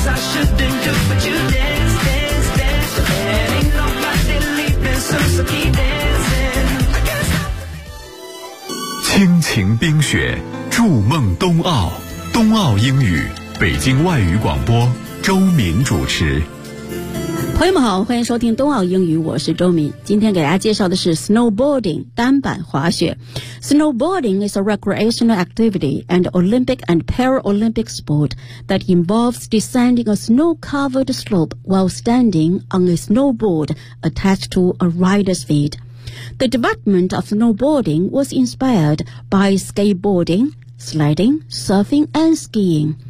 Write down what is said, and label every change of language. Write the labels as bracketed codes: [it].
[en] Shouldn't do, but you dance, dance, dance. And ain't nobody leaving soon, so keep dancing. [zh] 亲情冰雪，筑梦冬奥，冬奥英语，北京外语广播，周敏主持。朋友们好，欢迎收听冬奥英语，我是周敏。今天给大家介绍的是 snowboarding 单板滑雪。 [en] Snowboarding is a recreational activity and Olympic and Paralympic sport that involves descending a snow-covered slope while standing on a snowboard attached to a rider's feet. The development of snowboarding was inspired by skateboarding, sledding, surfing and skiing.